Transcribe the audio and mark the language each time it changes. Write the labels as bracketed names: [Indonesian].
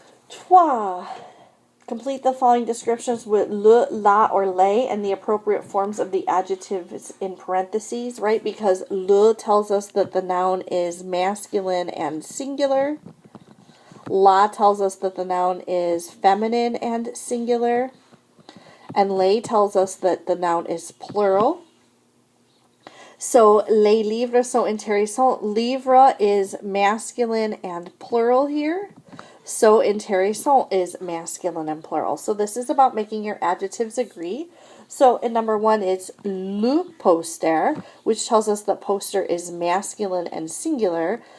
[English] 3. Complete the following descriptions with le, la, or les and the appropriate forms of the adjectives in parentheses, right? Because le tells us that the noun is masculine and singular. La tells us that the noun is feminine and singular. And les tells us that the noun is plural. [French] So, les livres sont intéressants. [English] Livre is masculine and plural here. So, intéressant is masculine and plural. So, this is about making your adjectives agree. So, in number 1, it's le poster, which tells us that poster is masculine and singular.